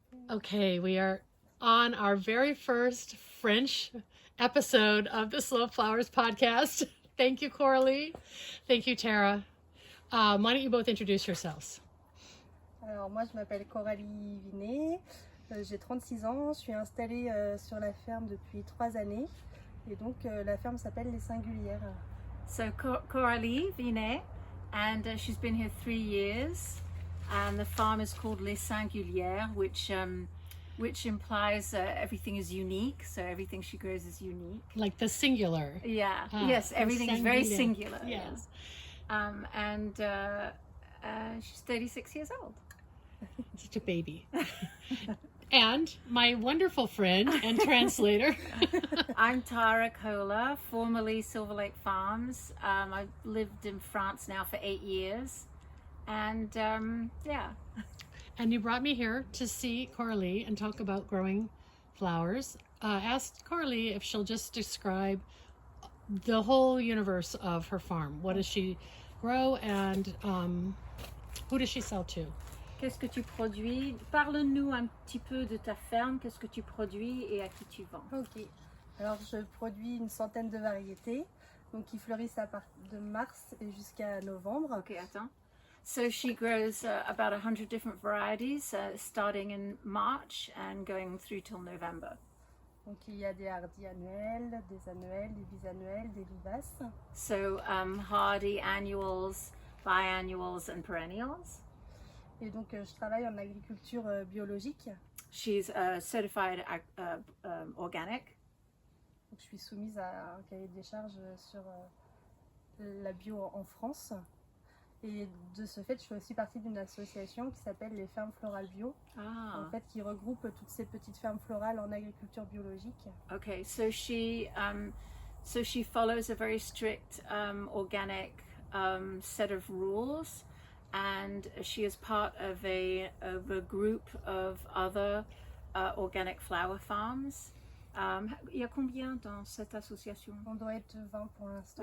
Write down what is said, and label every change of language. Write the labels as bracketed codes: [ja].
[en] Okay, we are on our very first French episode of the Slow Flowers podcast. Thank you, Coralie. Thank you, Tara. Why don't you both introduce yourselves? [fr] Alors moi, je m'appelle Coralie Vinet, j'ai 36 ans, je suis installée sur la ferme depuis 3 années. Et donc la ferme s'appelle Les Singulières. [en] So Coralie Vinet, and she's been here 3 years, and the farm is called Les Singulières, which implies everything is unique. So everything she grows is unique. Like the singular. Yeah. Ah, Yes. Everything is very singular. singular. Yes. And she's 36 years old. Such a baby. And my wonderful friend and translator. I'm Tara Kolla, formerly Silver Lake Farms. I've lived in France now for 8 years. And yeah. And you brought me here to see Coralie and talk about growing flowers. Asked Coralie if she'll just describe the whole universe of her farm. What does she grow and who does she sell to? [fr] Qu'est-ce que tu produis? Parle-nous un petit peu de ta ferme. Qu'est-ce que tu produis et à qui tu vends? Ok. Alors je produis une centaine de variétés, donc qui fleurissent à partir de mars et jusqu'à novembre. Okay, attends. [en] So she grows about 100 different varieties, starting in March and going through till November. [fr] Donc il y a des hardis annuels, des annuels, des bisannuels, des vivaces. [en] So hardy annuals, biannuals, and perennials. [fr] Et donc je travaille en agriculture biologique. [en] She's certified organic. [fr] Donc, je suis soumise à un cahier des charges sur la bio en France. Et de ce fait, je fais aussi partie d'une association qui s'appelle les Fermes Florales Bio, Ah, en fait, qui regroupe toutes ces petites fermes florales en agriculture biologique. [en] okay. So she follows a very strict organic set of rules, and she is part of a group of other organic flower farms. [fr] Il y a combien dans cette association? On doit être 20 pour l'instant.